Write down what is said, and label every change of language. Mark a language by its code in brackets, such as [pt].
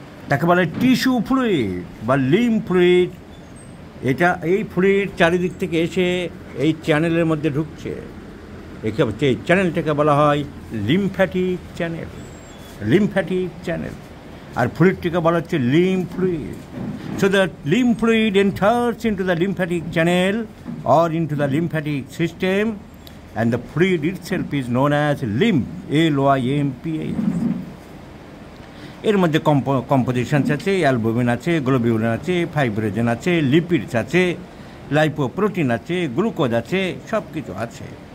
[bn] তাকে বলে tissue fluid বা লিম্ফ ফ্লুইড। এটা এই ফ্লুইড চারিদিক থেকে এসে এই চ্যানেলের মধ্যে ঢুকছে, একে এই চ্যানেলটাকে বলা হয় লিম্ফ্যাটিক চ্যানেল, লিম্ফ্যাটিক চ্যানেল। আর ফ্লুইডটিকে বলা হচ্ছে lymph fluid. [en] So the lymph fluid enters into the lymphatic channel or into the lymphatic system, and the fluid itself is known as lymph, LYMPH. [bn] এর মধ্যে কম্পোজিশনস আছে, অ্যালবুমিন আছে, globulin আছে, fibrinogen আছে, lipids আছে, lipoprotein আছে, glucose আছে, সব কিছু আছে।